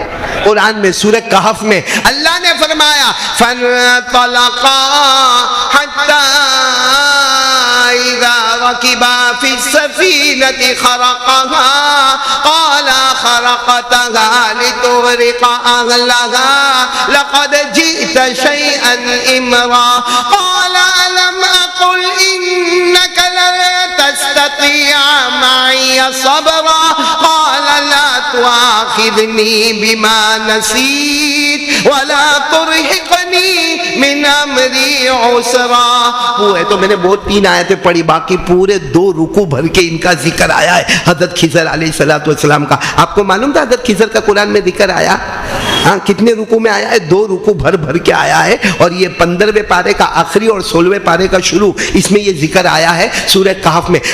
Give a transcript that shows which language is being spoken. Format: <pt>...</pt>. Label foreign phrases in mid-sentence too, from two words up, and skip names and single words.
<hi>कुरान में, सूरह कहफ में। अल्लाह ने फरमाया</hi> <ar>فانطلقا حتى إذا ركبا في السفينة خرقها قال أخرقتها لتغرق أهلها لقد جئت شيئا إمرا قال ألم أقل إنك لن تستطيع معي صبرا قال لا تؤاخذني بما نسيت ولا ترهقني من أمري عسرا.</ar> <hi>वो है तो मैंने बहुत 3 आयतें पढ़ी, बाकी पूरे 2 रुकू भर के इनका जिक्र आया है हजरत खिजर</hi> <ar>عليه الصلاة والسلام</ar> <hi>का। आपको मालूम था हजरत खिजर का कुरान में जिक्र आया? हाँ, कितने रुकू में आया है? 2 रुकू भर भर के आया है। और ये 15वें पारे का आखिरी और 16वें पारे का शुरू, इसमें ये जिक्र आया है सूरह कहफ में।</hi>